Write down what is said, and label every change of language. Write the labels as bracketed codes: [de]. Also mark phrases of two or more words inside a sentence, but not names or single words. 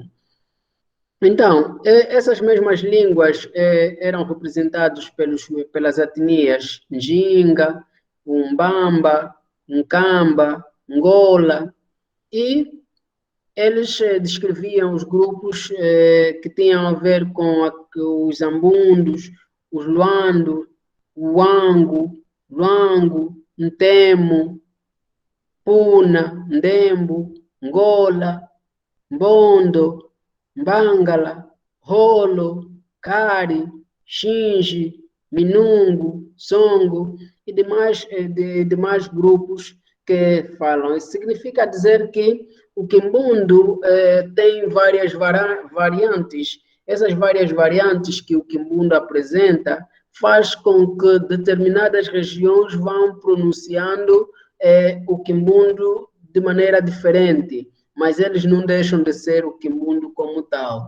[pt] Então, essas mesmas línguas eram representadas pelas etnias Njinga, Umbamba, Nkamba, Ngola, e eles descreviam os grupos que tinham a ver com os Zambundos, os Luando, Uango, Luango, Ntemo, Puna, Ndembo, Ngola, Mbondo, Mbangala, Rolo, Kari, Xinji, Minungo, Songo e demais grupos que falam. Isso significa dizer que o quimbundo tem várias variantes. Essas várias variantes que o quimbundo apresenta faz com que determinadas regiões vão pronunciando o quimbundo de maneira diferente, mas eles não deixam de ser o quimbundo como tal.